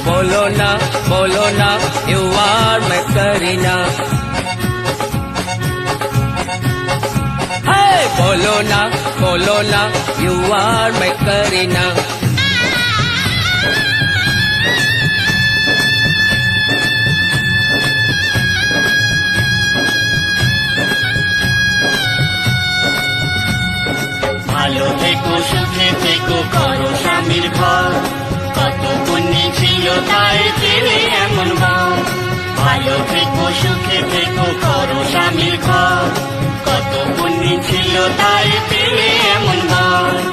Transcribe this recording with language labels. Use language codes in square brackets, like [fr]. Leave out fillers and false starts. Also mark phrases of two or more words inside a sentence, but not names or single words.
[hi] बोलो ना [en] you are [hi] मैं करीना। बोलो ना [en] you are my [hi] करीना [bn] ভালো থেকো সুখে থেকো করো স্বামীর ঘর কত পুণ্যি ছিল তাই পেলে এমন বর ভালো থেকো সুখে থেকো করো স্বামীর ঘর কত পুণ্যি ছিল তাই পেলে এমন বর